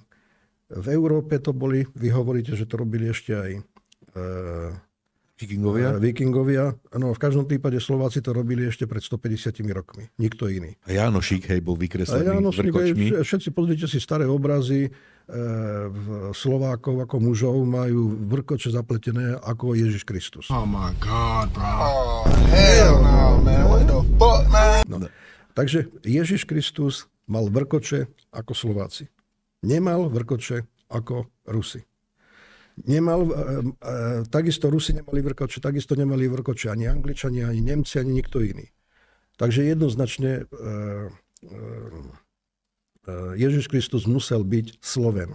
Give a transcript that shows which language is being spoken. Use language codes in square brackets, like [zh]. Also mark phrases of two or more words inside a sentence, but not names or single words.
[sk] V Európe to boli, vy hovoríte, že to robili ešte aj Vikingovia. No, v každom prípade Slováci to robili ešte pred 150 rokmi. Nikto iný. A Jánošík, bol vykreslený vrkočmi. Všetci pozrite si staré obrazy Slovákov ako mužov majú vrkoče zapletené ako Ježiš Kristus. [en] Oh my God, bro. Oh, hell no, man. What the fuck, man? No. [sk] Takže Ježiš Kristus mal vrkoče ako Slováci. Nemal vrkoče ako Rusi. Takisto Rusi nemali vrkoče, takisto nemali vrkoče ani Angličania, ani Nemci, ani nikto iný. Takže jednoznačne Ježiš Kristus musel byť Sloven.